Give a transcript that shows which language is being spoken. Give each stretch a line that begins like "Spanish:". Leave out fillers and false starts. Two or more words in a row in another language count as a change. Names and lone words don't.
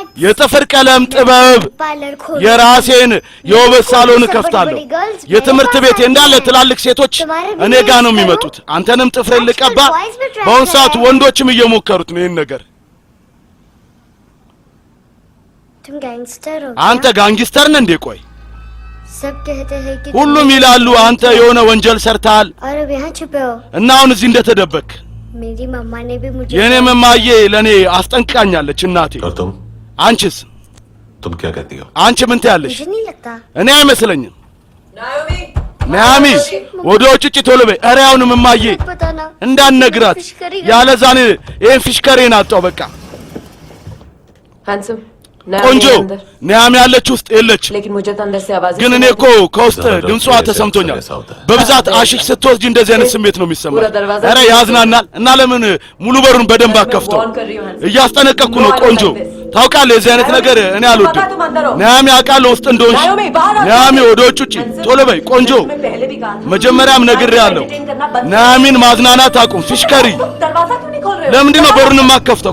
Amharic: የጥፍር ቀለም ጥበብ
Hindi: पार्लर खोल।
Amharic: የራሴን የውበት ሳሎን ከፍታለሁ። የትምህርት ቤት እንዳለ ትላልቅ ሴቶች እኔ ጋር ነው የሚመጡት። አንተንም ጥፍሬን ልቀባ። በአሁን ሰዓት ወንዶችም እየሞከሩት ነው ይሄን ነገር።
Hindi: तुम गैंगस्टर हो?
Amharic: አንተ ጋንጊስተር ነህ እንዴ? ቆይ
Hindi: सब कहते हैं कि
Amharic: ሁሉም ይላሉ አንተ የሆነ ወንጀል ሰርተሃል
Hindi: और अब यहाँ छुपे हो।
Amharic: እና አሁን እዚህ እንደተደበክ።
Hindi: मेरी मम्मा ने भी मुझे
Amharic: የኔ መማዬ ለኔ አስጠንቅቃኛለች እናቴ።
Hindi: और तुम
Amharic: አንቺስ?
Hindi: तुम क्या कहती हो
Amharic: አንቺ ምን ትያለሽ?
Hindi: मुझे नहीं लगता।
Amharic: እኔ አይመስለኝም። ናሚ ወደ ውጭ ቶሎ በይ። ኧረ አሁንም እማዬ
Hindi: पता ना
Amharic: እንዳንነግራት ያለዛኔ ይሄን ፊሽከሬን አጣው። በቃ
Hindi: हैंडसम
Amharic: ቆንጆ ኒያም ያለች ውስጥ የለችም።
Hindi: लेकिन मुझे तो अंदर से आवाज
Amharic: ግን እኔ እኮ ከውስጥ ድምጿ ተሰምቶኛል። በብዛት አሽሽ ስትወስጂ እንደዚህ አይነት ስሜት ነው የሚሰማው። ኧረ ያዝናናል። እና ለምን ሙሉ በሩን በደንብ አከፍተው? እያስጠነቀቅኩ ነው ቆንጆ። ታውቃለህ የዚህ አይነት ነገር እኔ አልወድም። ኒያሚ አውቃለሁ ውስጥ እንደሆንሽ። ኒያሚ ወደ ውጭ ቶሎ በይ ቆንጆ። መጀመሪያም ነግሬያለሁ። ኒያሚን ማዝናናት አቁም። ፊሽከሪ ለምንድን ነው በሩን የማከፍተው?